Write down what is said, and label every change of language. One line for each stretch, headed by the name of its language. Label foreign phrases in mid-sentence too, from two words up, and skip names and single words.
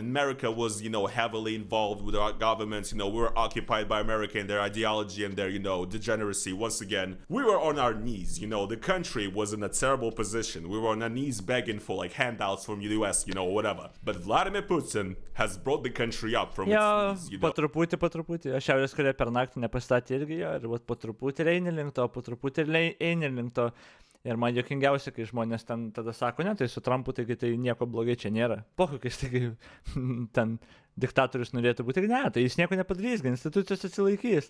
English: And America was, you know, heavily involved with our governments. You know, we were occupied by America and their ideology and their, you know, degeneracy. Once again, we were on our knees. You know, the country was in a terrible position. We were on our knees begging for, like, handouts from the US, you know, whatever. But Vladimir Putin has brought the country up from its knees, you know.
Lithuanian: Po truputį. Šiaurės Korėja per naktį nepastatė irgi jo. Ir po truputį eini link to, po truputį eini link to. Ir man juokingiausia, kai žmonės ten tada sako, ne, tai su Trumpu, taigi tai nieko blogai čia nėra. Pohukis, taigi ten diktatorius norėtų būti, ne, tai jis nieko nepadarys, institucijos atsilaikys.